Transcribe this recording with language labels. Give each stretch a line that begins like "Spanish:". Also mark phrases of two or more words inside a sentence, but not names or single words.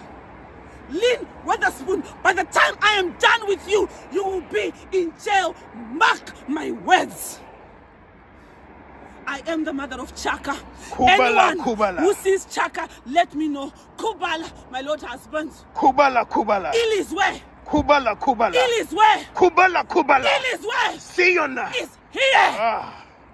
English: Lynn Weatherspoon, by the time I am done with you, you will be in jail. Mark my words. I am the mother of Chaka. Anyone who sees Chaka, let me know. Kubala, my Lord husband. Kubala. Ilizwe. Kubala. Ilizwe. Kubala. Ilizwe. See you now. Is here.